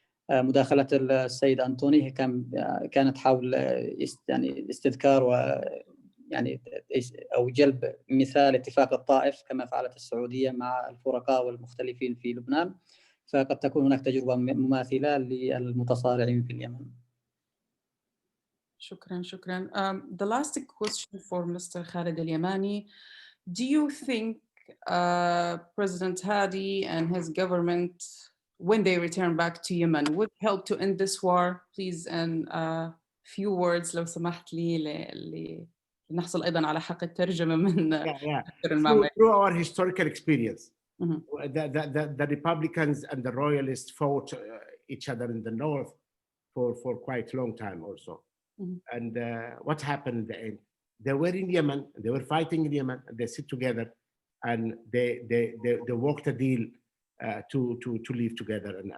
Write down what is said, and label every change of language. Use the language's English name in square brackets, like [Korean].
[Arabic] مداخلة السيد أنطوني كانت حول يعني استذكار يعني أو جلب مثال اتفاق الطائف كما فعلت السعودية مع الفرقاء والمختلفين في لبنان، فقد تكون هناك تجربة مماثلة للمتصارعين في اليمن. شكرا. [English] The last question for Mr. Khalid al-Yamani. Do you think President Hadi and his government, when they return back to Yemen, would help to end this war? Please, in a few words [Arabic] لو سمحت لي نحصل أيضا على حق الترجمة من [English] through our historical experience. The Republicans and the Royalists fought each other in the north for quite a long time also. And what happened in the end? They were in Yemen, they were fighting in Yemen, and they sit together and they worked a deal to live together.